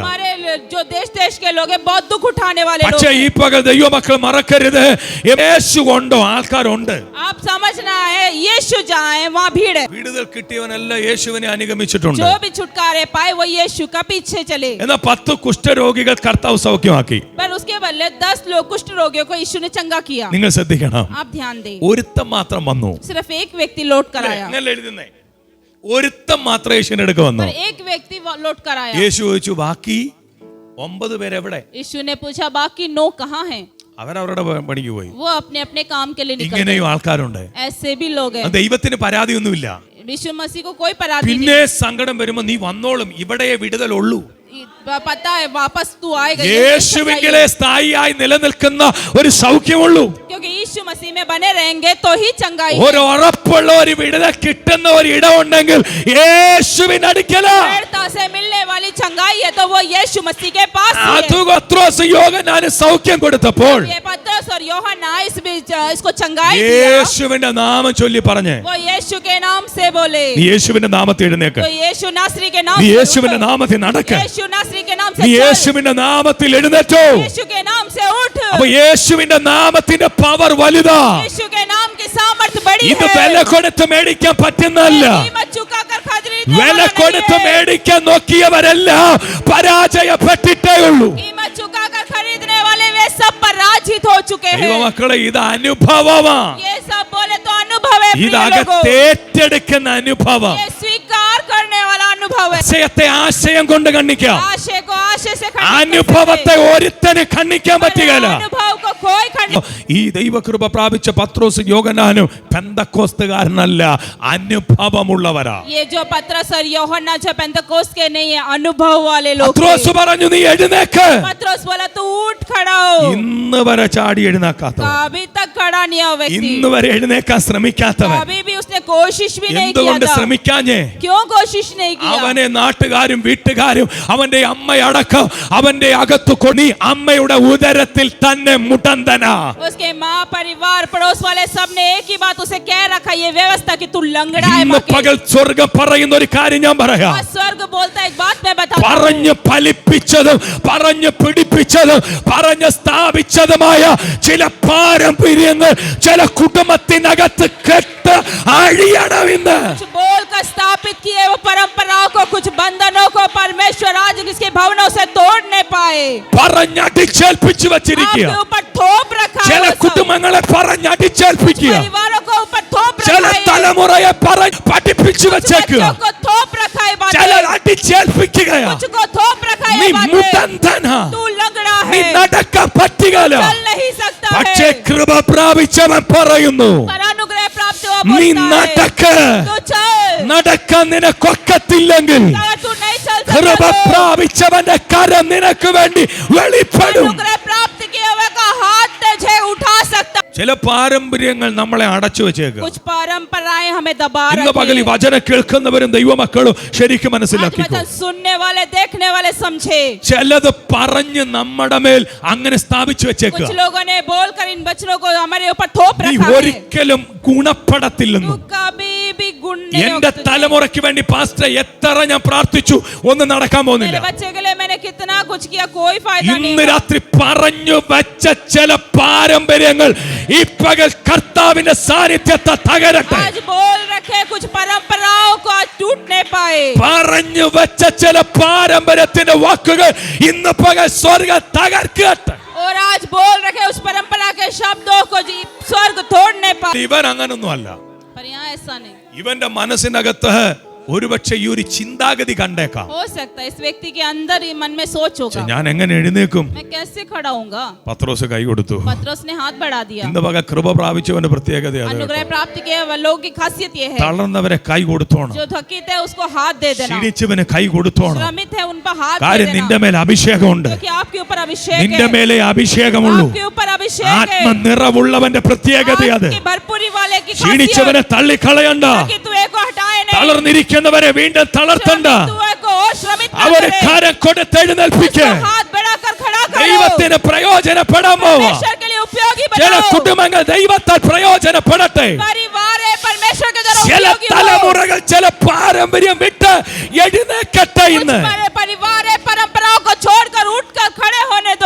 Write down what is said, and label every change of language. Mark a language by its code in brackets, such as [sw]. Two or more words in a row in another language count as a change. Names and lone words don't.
[hi] हमारे जो देश के लोग हैं बहुत दुख उठाने वाले लोग [ml] പക്ഷേ ഈ പകൽ ദൈവമക്കൾ മറക്കരുത്, യേശു ഉണ്ടോ, ആൾക്കാരുണ്ട്. [hi] आप समझना है यीशु जहाँ है वहाँ भीड़ है। [ml] വിടുതൽ കിട്ടിയവനെല്ലാം യേശുവിനെ അനുഗമിച്ചിട്ടുണ്ട്. [hi] जो भी छुटकारे पाए वो यीशु का पीछे चले। [ml] എന്നാൽ 10 കുഷ്ഠരോഗികൾ കർത്താവ് സൗഖ്യമാക്കി. [hi] पर उसके बदले 10 लोग कुष्ठ रोगियों को यीशु ने चंगा किया। [ml] നിങ്ങൾ ശ്രദ്ധിക്കണം, [hi] आप ध्यान दें, [ml] ഒരുത്തം മാത്രം വന്നു. [hi] सिर्फ एक व्यक्ति लौट कर आया, [ml] അങ്ങനെ എഴുതുന്നേ, ഒരുത്തം മാത്രം യേശുവിന്റെ അടുക്ക വന്നു. [hi] पर एक व्यक्ति लौट कर आया। [ml] യേശു ചോദിച്ചു, ബാക്കി 9 പേരെവിടെ? [hi] यीशु ने पूछा बाकी 9 कहाँ हैं? [ml] അവരവരുടെ പണിക്ക് പോയി. [hi] वो अपने अपने काम के लिए निकल [ml] ഇങ്ങനെയും ആൾക്കാരുണ്ട്. [hi] गए। ऐसे भी लोग हैं। [ml] ദൈവത്തിന് പരാതിയൊന്നുമില്ല. [hi] यीशु मसीह को कोई पराधी [ml] പിന്നെ സങ്കടം വരുമ്പോ നീ വന്നോളും, ഇവിടെ വിടുതലുള്ളൂ. [hi] नहीं, पता है वापस तू आएगा। [ml] യേശുവിലെ സ്ഥായിയായി നിലനിൽക്കുന്ന ഒരു സൗഖ്യമുള്ളൂ. [hi] क्योंकि यीशु मसीह में बने रहेंगे तो ही चंगाई है। [ml] ഒരു ഉറപ്പുള്ള ഒരു വിടുതൽ കിട്ടുന്ന ഒരു ഇടമുണ്ടെങ്കിൽ യേശുവിന്റെ അടുക്കലാ. [hi] दृढ़ता से मिलने वाली चंगाई है तो वो यीशु मसीह के पास ही है। [ml] അത് പത്രോസ് യോഹന്നാന് സൗഖ്യം കൊടുത്തപ്പോൾ [hi] ये पतरस और यूहन्ना इसको चंगाई दिया। [ml] യേശുവിന്റെ നാമം ചൊല്ലി പറഞ്ഞേ, [hi] वो यीशु के नाम से बोले, [ml] നീ യേശുവിന്റെ നാമത്തിൽ എഴുന്നേക്ക്, [hi] तो यीशु नासरी के नाम [ml] നീ [hi] से [ml] യേശുവിന്റെ നാമത്തിൽ നടക്ക്, [hi] यीशु नासरी के नाम से [ml] നീ [hi] चल, [ml] യേശുവിന്റെ നാമത്തിൽ എഴുന്നേറ്റോ. [hi] यीशु के नाम से उठ। [ml] അപ്പൊ യേശുവിന്റെ നാമത്തിന്റെ പവർ വലുതാ. [hi] यीशु के नाम की सामर्थ्य बड़ी [ml] ഇത് [hi] है। [ml] വില കൊടുത്ത് മേടിക്കാൻ പറ്റുന്നതല്ല. [hi] कीमत चुकाकर खरीदने [ml] വില [hi] वाला [ml] കൊടുത്ത് [hi] नहीं है। [ml] മേടിക്കാൻ നോക്കിയവരെല്ലാം പരാജയപ്പെട്ടിട്ടേ ഉള്ളൂ. [hi] कीमत चुकाकर खरीदने वाले वे सब पराजित हो चुके हैं। [ml] ദൈവമക്കളെ, ഇത് അനുഭവമാ. [hi] ये सब बोले तो अनुभव है, प्रिय लोगों। [ml] ഇതകത്തേറ്റെടുക്കുന്ന അനുഭവം. [hi] ये स्वीकार करने वाला अनुभव है। [ml] ആശയത്തെ ആശയം കൊണ്ട് കണ്ണിക്കാം, [hi] आशय को आशय से खड़ा [ml] അനുഭവത്തെ ഒരുത്തന് ഖണ്ഡിക്കാൻ പറ്റുകയില്ല. [hi] अनुभव को कोई खंड [ml] ഈ ദൈവകൃപ പ്രാപിച്ച പത്രോസ് യോഹന്നാനും പെന്തക്കോസ്തുകാരനല്ല, അനുഭവമുള്ളവരാ. [hi] ये जो पतरस और यूहन्ना जो पेंतकोस्त के नहीं है, अनुभव वाले लोग [ml] പത്രോസ് പറഞ്ഞു നീ എഴുന്നേക്ക്. [hi] पतरस बोला तू उठ खड़ा हो. [ml] ഇന്ന് വരെ ചാടി എഴുന്നേക്കാത്തവൻ, [hi] अभी तक खड़ा नहीं हुआ व्यक्ति, [ml] ഇന്ന് വരെ എഴുന്നേക്കാൻ ശ്രമിക്കാത്തവൻ, [hi] अभी भी उसने कोशिश भी नहीं किया [ml] എന്തുകൊണ്ട് [hi] था. [ml] ശ്രമിക്കാഞ്ഞേ? [hi] क्यों कोशिश नहीं किया? [ml] അവനെ നാട്ടുകാരും വീട്ടുകാരും അവന്റെ അമ്മയടക്കം അവന്റെ അകത്തു കൊടി അമ്മയുടെ ഉദരത്തിൽ തന്നെ മുടന്തനാ. [hi] उसके माँ परिवार पड़ोस वाले सब ने एक ही बात उसे कह रखा, ये व्यवस्था कि तू लंगड़ा है. [ml] ഇന്ന് പകൽ സ്വർഗ്ഗം പറയുന്ന ഒരു കാര്യം ഞാൻ പറയാം. [hi] स्वर्ग बोलता है एक बात मैं बताऊं. [ml] പറഞ്ഞു ഫലിപ്പിച്ചതും പറഞ്ഞു പിടിപ്പിച്ചതും പറഞ്ഞു സ്ഥാപിച്ചതുമായ ചില പാരമ്പര്യങ്ങൾ ചില കുടുംബത്തിനകത്ത് കെട്ട് അഴിയണമെന്ന്. [hi] कुछ बोलकर स्थापित किए वो परंपराओं को, कुछ बंधनों को परमेश्वर आज इसके भवनों से तोड़ नहीं पाए. [ml] പറഞ്ഞടിച്ചേൽപ്പിച്ചു വച്ചിരിക്കുക. [hi] आपके ऊपर थोप रखा है [ml] ചില [hi] वो सब. [ml] കുടുംബങ്ങളെ പറഞ്ഞടിച്ചേൽപ്പിക്കുക. [hi] परिवारों को ऊपर थोप [ml] ചില [hi] रखा है. [ml] തലമുറയെ പഠിപ്പിച്ചു [hi] कुछ [ml] വെച്ചേക്കുക. [hi] बच्चों को थोप रखा है [ml] ചില [hi] बातें. [ml] അടിച്ചേൽപ്പിക്കുകയാ. [hi] कुछ को थोप रखा [ml] നീ [hi] है बातें. [ml] മുടന്തനാ, [hi] तू लंगड़ा [ml] നീ [hi] है, [ml] നടക്കാൻ പറ്റുകയില്ല. [hi] चल नहीं सकता [ml] പക്ഷേ [hi] है. [ml] കൃപ പ്രാപിച്ചവൻ പറയുന്നു [hi] पर अनुग्रह प्राप्त हुआ [ml] നീ [hi] बोलता है [ml] നടക്ക്. [hi] तू चल. [ml] നടക്കാൻ നിനക്കൊക്കത്തില്ലെങ്കിൽ [hi] अगर तू नहीं चल [ml] കൃപ [hi] सकता तो [ml] പ്രാപിച്ചവന്റെ കരം നിനക്ക് വേണ്ടി വെളിപ്പെടും. [hi] अनुग्रह प्राप्त किए हुए का हाथ तुझे उठा सकता. [ml] ചില പാരമ്പര്യങ്ങൾ നമ്മളെ അടച്ചു വെച്ചേക്കുക. [hi] कुछ परंपराएं हमें दबा [ml] ഇന്ന് പകൽ ഈ [hi] रखी है. [ml] വചനം കേൾക്കുന്നവരും ദൈവമക്കളും ശരിക്കും [hi] आज [ml] മനസ്സിലാക്കിക്കോ. [hi] वचन सुनने वाले देखने वाले समझे. [ml] ചിലത് പറഞ്ഞ് നമ്മുടെ മേൽ അങ്ങനെ സ്ഥാപിച്ചു വെച്ചേക്കുക. [hi] कुछ लोगों ने बोलकर इन बच्चों को हमारे ऊपर थोप [ml] നീ [hi] रखा है. [ml] ഒരിക്കലും ഗുണപ്പെടത്തില്ലെന്നും. [hi] तू कभी भी गुण नहीं [ml] എന്റെ [hi] होगा. [ml] തലമുറയ്ക്ക് വേണ്ടി പാസ്റ്റർ എത്ര ഞാൻ പ്രാർത്ഥിച്ചു, ഒന്നും നടക്കാൻ [hi] मेरे [ml] പോകുന്നില്ല. [hi] बच्चे के लिए मैंने कितना कुछ किया, कोई फायदा नहीं [ml] ഇന്ന് [hi] हुआ. [ml] രാത്രി പറഞ്ഞു വെച്ച ചില പാരമ്പര്യങ്ങൾ ഈ പകൽ കർത്താവിന്റെ സാന്നിധ്യത്തെ തകരട്ടെ. [hi] आज बोल रखे कुछ परंपराओं को आज टूट नहीं पाए. [ml] പറഞ്ഞു വെച്ച ചില പാരമ്പര്യത്തിന്റെ വാക്കുകൾ ഇന്ന് പകൽ സ്വർഗ്ഗം തകർക്കട്ടെ. [hi] और आज बोल रखे उस परंपरा के शब्दों को जी स्वर्ग तोड़ नहीं पाए. [ml] ഇവൻ അങ്ങനൊന്നും അല്ല. [hi] पर यहाँ ऐसा नहीं [ml] ഇവന്റെ മനസ്സിനകത്ത് ഒരുപക്ഷെ ഈ ഒരു ചിന്താഗതി കണ്ടേക്കാം. [hi] हो सकता है. इस व्यक्ति के अंदर ही मन में सोच होगा, [ml] ഞാൻ എങ്ങനെ എഴുന്നേക്കും? [hi] मैं कैसे खड़ा होऊंगा. [ml] പത്രോസ് കൈ കൊടുത്തു. [hi] पतरस ने हाथ बढ़ा दिया. [ml] ഇന്ന് പകൽ കൃപ പ്രാപിച്ചവന്റെ പ്രത്യേകത അത്. [hi] अनुग्रह प्राप्त किए हुए लोगों की खासियत ये है, [ml] തളർന്നവരെ കൈ കൊടുത്തോണം. [hi] जो थकित है उसको हाथ दे देना, [ml] ക്ഷീണിച്ചവന് കൈ കൊടുത്തോണം. [hi] श्रमित है उन पर हाथ दे [ml] കാര്യം നിന്റെ [hi] देना, [ml] മേൽ അഭിഷേകമുണ്ട്. [hi] क्योंकि आपके ऊपर अभिषेक [ml] നിന്റെ [hi] है. [ml] മേലെ അഭിഷേകമുള്ളൂ. [hi] आपके ऊपर अभिषेक है. [ml] ആത്മനിറവുള്ളവന്റെ പ്രത്യേകത അത്. [hi] आपकी भरपूरी वाले की [ml] ക്ഷീണിച്ചവനെ തള്ളിക്കളയണ്ട. [hi] कि तू एक को हटाए नहीं, [ml] തളർന്നിരിക്കുന്നവരെ വീണ്ടും തളർത്തണ്ട. [hi] तू एक को और श्रमित ना [ml] അവരെ [hi] करे. [ml] കരം കൊടുത്തെഴുന്നേൽപ്പിക്ക. [hi] उसको हाथ बढ़ाकर खड़ा करो. [ml] ദൈവത്തിന് പ്രയോജനപ്പെടാൻ പോവാ. [hi] परमेश्वर के लिए उपयोगी [ml] ചില [hi] बनाओ. [ml] കുടുംബങ്ങൾ ദൈവത്താൽ പ്രയോജനപ്പെടട്ടെ. [hi] परिवार है परमेश्वर के द्वारा [ml] ചില [hi] उपयोगी हो. [ml] തലമുറകൾ ചില പാരമ്പര്യം വിട്ട് എഴുന്നേക്കട്ടെ. ഇന്ന് [hi] कुछ परिवार है परंपराओं को छोड़कर उठकर खड़े होने दो.